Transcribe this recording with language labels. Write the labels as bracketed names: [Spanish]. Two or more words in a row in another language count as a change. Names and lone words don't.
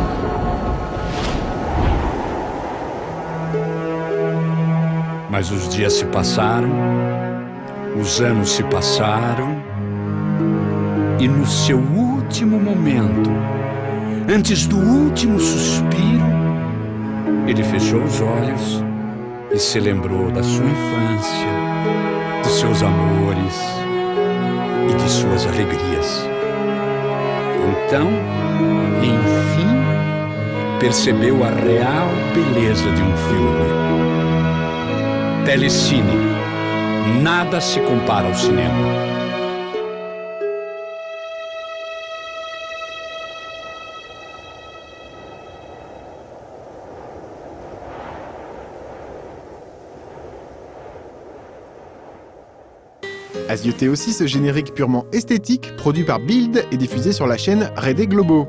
[Portuguese] Mas os dias se passaram, os anos se passaram, e no seu último momento, antes do último suspiro, ele fechou os olhos e se lembrou da sua infância, dos seus amores e de suas alegrias. Então, enfim, percebeu a real beleza de um filme. Telecine. Nada se compara ao cinema. [French] Asiotez aussi ce générique purement esthétique, produit par Build et diffusé sur la chaîne Rede Globo.